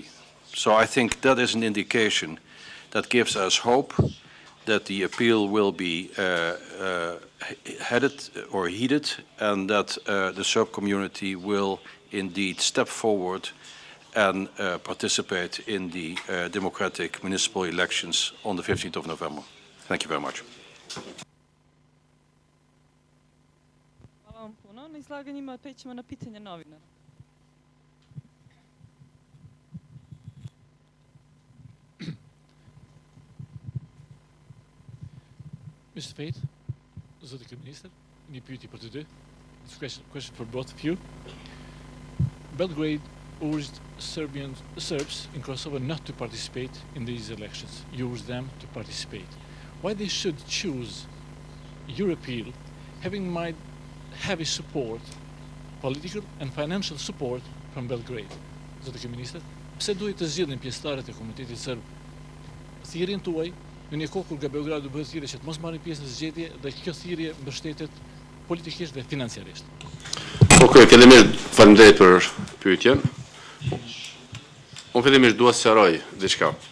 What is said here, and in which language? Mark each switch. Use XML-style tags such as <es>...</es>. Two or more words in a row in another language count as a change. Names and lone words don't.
<en>So I think that is an indication that gives us hope that the appeal will be headed or heeded, and that the Serb community will indeed step forward and participate in the democratic municipal elections on the 15th of November. Thank you very much.</en> <sr>Hvala vam puno na izlaganjima, prećemo na pitanje novinara.</sr> <en>Mr. Fate, Zodike Minister,</en> <sq>një pyetje për të dy.</sq> <en>This question for both of you. Belgrade urged Serbs in Kosovo not to participate in these elections, urged them to participate. Why they should choose your appeal, having in mind heavy support, political and financial support from Belgrade?</en> <sq>Zotike Minister, pse duhet të zgjidhin pjesëtarët e komunitetit serb thirrjen tuaj në një kohë kur nga Beogradu bëhet thirrje që të mos marrin pjesë në zgjedhje dhe kjo thirrje mbështetet politikisht dhe financiarisht? Okej, faleminderit për pyetjen. Unë fillimisht dua të sqaroj diçka.</sq>